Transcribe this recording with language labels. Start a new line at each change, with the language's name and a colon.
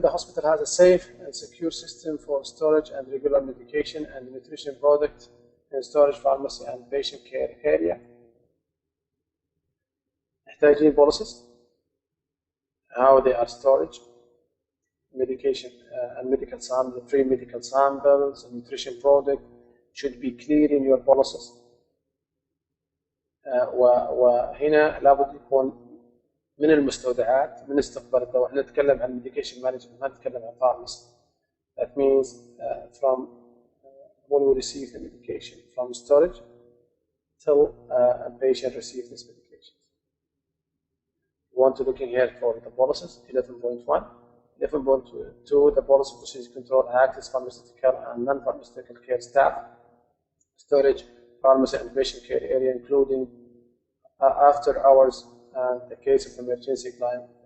English: The hospital has a safe and secure system for storage and regular medication and nutrition products in storage, pharmacy and patient care area.
Arabic: محتاجين
English: policies how they are stored, medication and medical samples, free medical samples, and nutrition product should be clear in your policies.
Arabic: وهنا لابد يكون من المستودعات من استقبال الدواء. احنا نتكلم عن medication management، ما نتكلم عن pharmacy.
English: That means from when we receive the medication from storage till a patient receives this medication. We want to look in here for the policies. 11.1, 11.2, the policy procedure control access pharmaceutical and non-pharmaceutical care staff, storage, pharmacy and patient care area, including after hours and the case of emergency client.